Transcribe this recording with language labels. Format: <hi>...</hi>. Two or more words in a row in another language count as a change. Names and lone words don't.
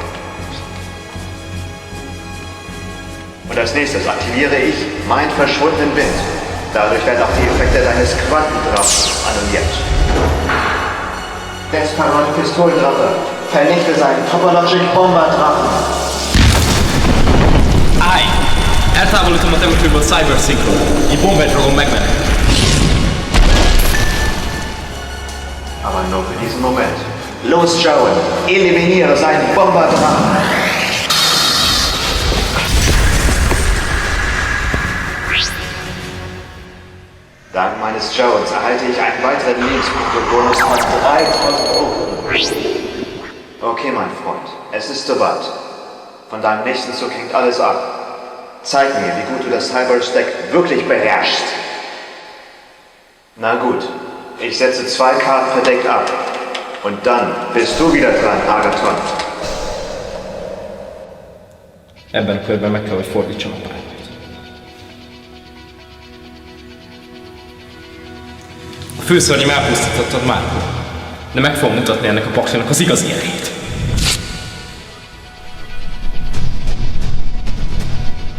<de>Und als nächstes aktiviere ich meinen verschwundenen Wind. Dadurch werden auch die Effekte deines Quantendrachens annulliert. Desperon Pistolendrache, vernichte seinen Topologic Bomber Drachen.</de> <hu>Állj! Eltávolítom a temetőből Cyber Synchron, így Bomber Dragon megmenekül.</hu> <de>Aber nur für diesen Moment. Los, Joel, eliminiere seinen Bomber Drachen. Dank meines Jones erhalte ich einen weiteren Lebenspunkte-Bonus von 3000 €. Okay, mein Freund, es ist soweit. Von deinem nächsten Zug hängt alles ab. Zeig mir, wie gut du das Cyberstack wirklich beherrschst. Na gut, ich setze 2 Karten verdeckt ab. Und dann bist du wieder dran, Agathon.</de> <hu>Ebben a körben meg kell, hogy fordítsam a pályát. A főszörnyem elpusztítottad már, de meg fogom mutatni ennek a paklinak az igazi erejét.</hu>